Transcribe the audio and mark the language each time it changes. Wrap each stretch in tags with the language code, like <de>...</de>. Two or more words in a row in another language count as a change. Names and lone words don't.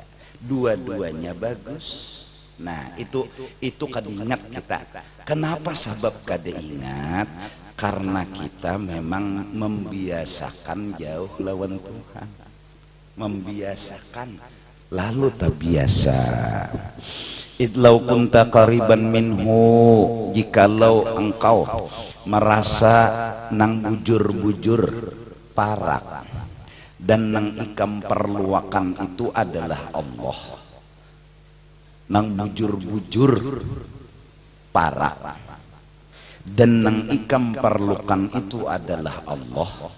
<bjn>Dua-duanya bagus. Nah, itu kada ingat kita. Kenapa sabab kada ingat? Karena kita memang membiasakan jauh lawan Tuhan, membiasakan lalu tak biasa.</bjn> <ar>إذا كنت قريبا منه,</ar> <bjn>jikalau engkau merasa nang bujur-bujur parak dan nang ikam perluakan itu adalah Allah, nang bujur-bujur parak dan nang ikam perlukan itu adalah Allah,</bjn>